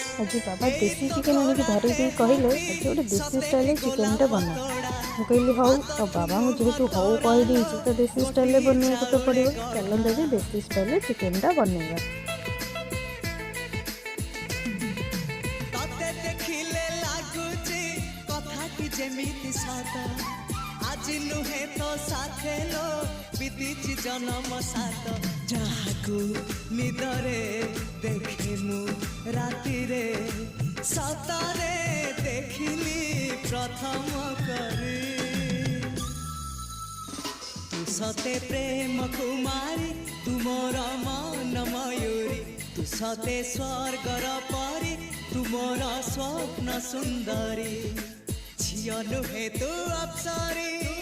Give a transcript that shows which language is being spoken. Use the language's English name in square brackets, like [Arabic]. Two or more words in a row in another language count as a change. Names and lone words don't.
[Sambalpuri] ଆଜ ବାବା ଦେସି ଚିକେନ ଆନିକ ଧରିକ କହଲେ ଆଜ ଗୋଟେ ଦେସି ଷ୍ଟାଇଲ ଚିକେନଟା ବନା। [Odia] ମୁଁ କହିଲି ହଉ ଆଉ ବାବାଙ୍କୁ ଯେହେତୁ ହଉ କହିଦେଇଛି ତ ଦେଶୀ ଷ୍ଟାଇଲରେ ବନେଇବାକୁ ତ ପଡ଼ିବ। ଚାଲନ୍ତୁ ଆଜି ଦେଶୀ ଷ୍ଟାଇଲରେ ଚିକେନଟା ବନେଇବା। ତତେ ଦେଖିଲେ ଲାଗୁଛି କଥାଟି ଯେମିତି ସତ ଆଜି ନୁହେଁ ତ ସାଥେ ଲୋ ବିତିଛି ଜନମ ସାତ ଯାହାକୁ ନିଦରେ ଦେଖେ ମୁଁ ରାତିରେ ସତରେ ଦେଖିଲି ପ୍ରଥମ କରି ତୁ ସତେ ପ୍ରେମ କୁମାରୀ ତୁ ମୋର ମନ ମୟୂରୀ ତୁ ସତେ ସ୍ୱର୍ଗର ପରୀ ତୁ ମୋର ସ୍ୱପ୍ନ ସୁନ୍ଦରୀ ଝିଓ ନୁହେ ତୁ ଅପ୍ସରୀ।